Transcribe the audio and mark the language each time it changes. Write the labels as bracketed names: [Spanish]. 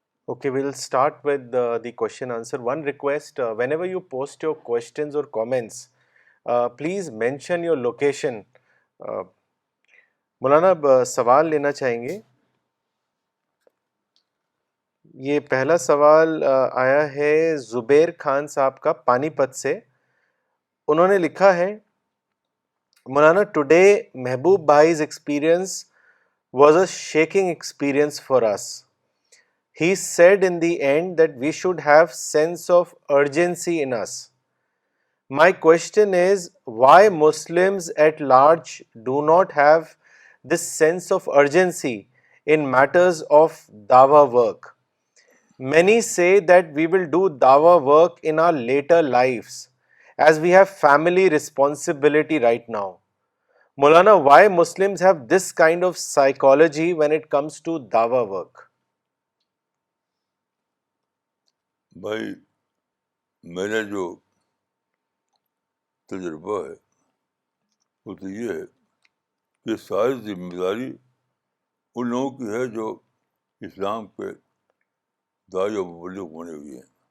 [English] Okay, we'll start with the question answer. One request, whenever you post your questions or comments, please mention your location. [Urdu] مولانا اب سوال لینا چاہیں گے. یہ پہلا سوال آیا ہے زبیر خان صاحب کا پانی پت سے. انہوں نے لکھا ہے [English] مولانا ٹوڈے محبوب بھائی's experience was a shaking experience for us. He said in the end that we should have sense of urgency in us. My question is why Muslims at large do not have this sense of urgency in matters of dawah work. Many say that we will do dawah work in our later lives as we have family responsibility right now. Maulana, why Muslims have this kind of psychology when it comes to dawah work? [Urdu] بھائی میرا جو تجربہ ہے وہ تو یہ ہے کہ ساری ذمہ داری ان لوگوں کی ہے جو اسلام کے داعی و مبلغ بنے ہوئے ہیں.